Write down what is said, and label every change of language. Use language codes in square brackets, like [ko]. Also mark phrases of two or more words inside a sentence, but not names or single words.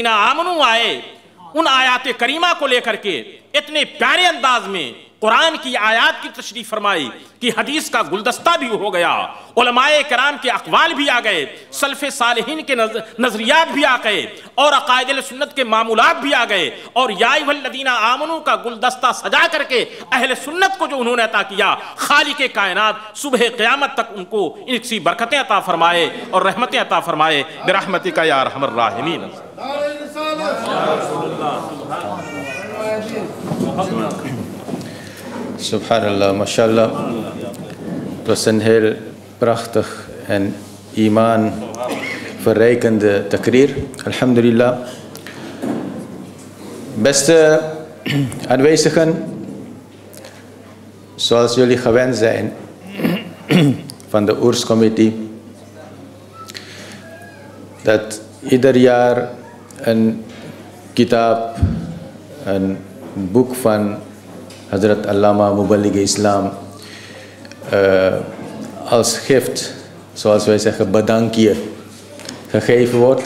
[ur] آمنوا آئے، ان آیات کریمہ کو لے کر کے اتنے پیارے انداز میں قرآن کی آیات کی تشریح فرمائی کہ حدیث کا گلدستہ بھی ہو گیا، علماء کرام کے اقوال بھی آ گئے، سلف صالحین کے نظریات بھی آ گئے، اور عقائد اہل سنت کے معمولات بھی آ گئے، اور [ar] یا ایھا الذین آمنوا [ur] کا گلدستہ سجا کر کے اہل سنت کو جو انہوں نے عطا کیا، خالق کائنات صبح قیامت تک ان کو ان سی برکتیں عطا فرمائے اور رحمتیں عطا فرمائے [ar] برحمتک یا ارحم الراحمین۔ سبحان اللہ، ماشاء اللہ۔ [nl] was een heel prachtig en iman verrijkende takrir. [ar] Alhamdulillah. [nl] Beste aanwezigen, zoals jullie gewend zijn van de Oerscommissie, dat ieder jaar een kitab, een boek van Hazrat Allama Muballigh Islam als gift, zoals wij zeggen, bedankje, gegeven wordt.